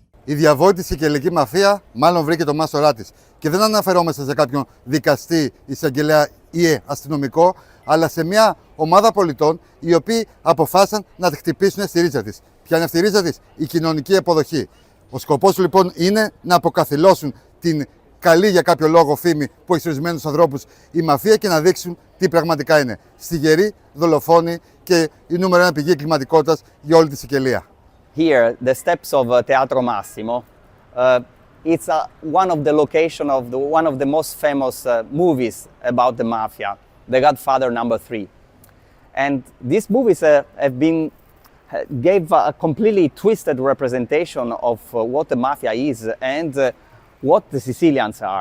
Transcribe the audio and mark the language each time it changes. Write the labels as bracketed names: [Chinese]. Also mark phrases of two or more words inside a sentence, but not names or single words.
[Greek] Η διαβόητη σικελική μαφία μάλλον βρήκε το μάστορά της. Και δεν αναφερόμαστε σε κάποιον δικαστή, εισαγγελέα ή αστυνομικό, αλλά σε μια ομάδα πολιτών οι οποίοι αποφάσισαν να τη χτυπήσουν στη ρίζα της. Ποια είναι αυτή η ρίζα της? Η κοινωνική αποδοχή. Ο σκοπός λοιπόν είναι να αποκαθιλώσουν την καλή για κάποιο λόγο φήμη που έχει ορισμένους ανθρώπους η μαφία και να δείξουν τι πραγματικά είναι. Στιγεροί, δολοφόνοι και η νούμερο ένα πηγή εγκληματικότητας για όλη τη Σικελία. [English] Here, the steps of Teatro Massimo, it's one of the location of one of the most famous movies about the mafia, The Godfather #3. And these movies gave a completely twisted representation of what the mafia is and what the Sicilians are.